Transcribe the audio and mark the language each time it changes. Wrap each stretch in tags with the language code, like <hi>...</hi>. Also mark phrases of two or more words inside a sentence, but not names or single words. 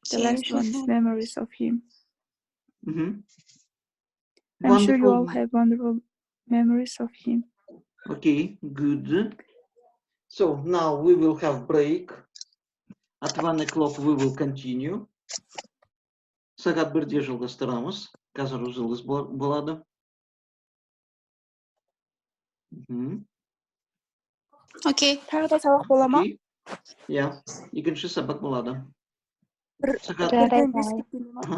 <en>The last one is memories of him. I'm sure you all have wonderful memories of him. Okay, good. So now we will have break. At 1 o'clock we will continue.</en> <kk>Сағат 1-де жалғастырамыз. Қазір үзіліс болады. Окей. Тағы да сабақ бола ма? Иә, екінші сабақ болады. Бірден 5 кеткенде ма?</kk>